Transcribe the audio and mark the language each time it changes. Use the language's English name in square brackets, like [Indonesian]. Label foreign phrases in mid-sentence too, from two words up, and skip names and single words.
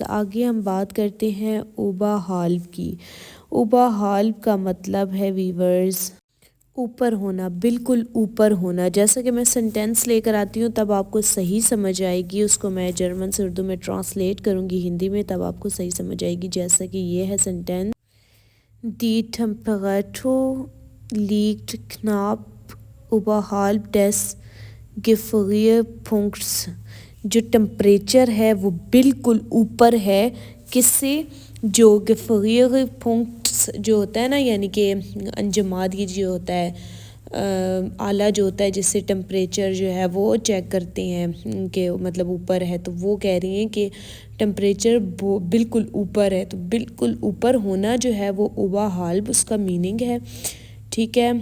[Urdu] آگے ہم بات کرتے ہیں اوبا حالب کی۔ اوبا حالب کا مطلب ہے ویورز اوپر ہونا، بالکل اوپر ہونا۔ جیسا کہ میں سنٹینس لے کر آتی ہوں تب آپ کو صحیح سمجھ آئے گی، اس کو میں جرمن سے اردو میں ٹرانسلیٹ کروں گی ہندی میں، تب آپ کو صحیح سمجھ آئے گی۔ جیسا کہ یہ ہے سنٹینس: [German] Die Temperatur liegt knapp oberhalb des Gefrierpunkts۔ [Urdu] جو ٹمپریچر ہے وہ بالکل اوپر ہے، کس سے؟ جو Gefrierpunkts جو ہوتا ہے نا، یعنی کہ انجماد، یہ جو ہوتا ہے آلہ جو ہوتا ہے جس سے ٹمپریچر جو ہے وہ چیک کرتے ہیں کہ مطلب اوپر ہے، تو وہ کہہ رہی ہیں کہ ٹمپریچر بالکل اوپر ہے، تو بالکل اوپر ہونا جو ہے وہ اوبا حالب اس کا میننگ ہے، ٹھیک ہے۔